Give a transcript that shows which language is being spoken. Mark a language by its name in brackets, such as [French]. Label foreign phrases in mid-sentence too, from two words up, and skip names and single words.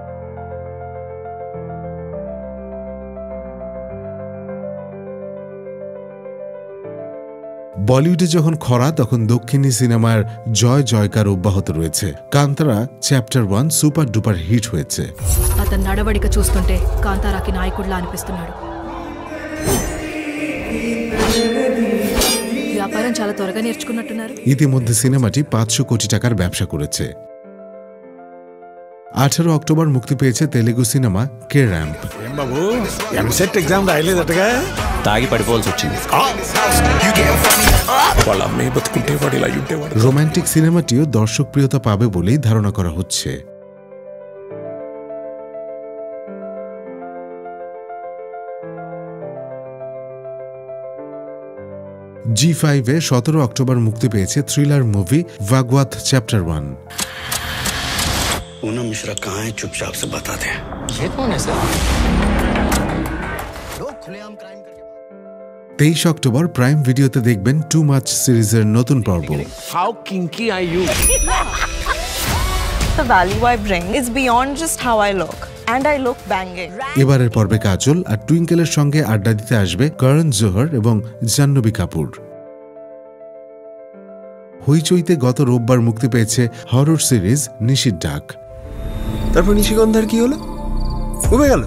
[Bangla] বলিউডে যখন খরা তখন দক্ষিণী সিনেমার জয় জয়কার অব্যাহত রয়েছে। কান্তারা চ্যাপ্টার 1 [English] super duper hit [Bangla] হয়েছে। [Telugu] అతని నడవడిక చూస్తుంటే కాంతారాకి నాయకుడిలా అనిపిస్తున్నాడు. వ్యాపారం చాలా త్వరగా నేర్చుకున్నట్టున్నారు. [Bangla] ইতিমধ্যে সিনেমাটি 500 কোটি টাকার ব্যবসা করেছে। 18 অক্টোবর মুক্তি পেয়েছে তেলেগু সিনেমা কে র্যাম্প। [Telugu] బాబు ఎంసెట్ ఎగ్జామ్ రాయలేదటగా? తాగి పడిపోవాల్సి వచ్చింది। వాళ్ళ అమ్మే బతుకుంటే వాడు ఇలా ఉండేవాడు। [Bangla] রোমান্টিক সিনেমাটিও দর্শকপ্রিয়তা পাবে বলেই ধারণা করা হচ্ছে। G5-এ 17 অক্টোবর মুক্তি পেয়েছে [English] thriller movie [Bangla] ভাগওয়াত চ্যাপ্টার 1। [Hindi] पूनम मिश्रा कहाँ है? चुपचाप से बता दे। ये कौन है सर? [Bangla] 23 অক্টোবর প্রাইম ভিডিওতে দেখবেন টু মাচ সিরিজের নতুন পর্ব। [English] How kinky are you? The value I bring is beyond just how I look. And I look banging. [Bangla] এবারের পর্বে কাজল আর টুইঙ্কেলের সঙ্গে আড্ডা দিতে আসবে করণ জোহর এবং জাহ্নবী কাপুর। হইচইতে গত রোববার মুক্তি পেয়েছে [English] horror series [Bangla] নিশির ডাক। তারপর নিশিগন্ধার কি হলো? কবে গেল?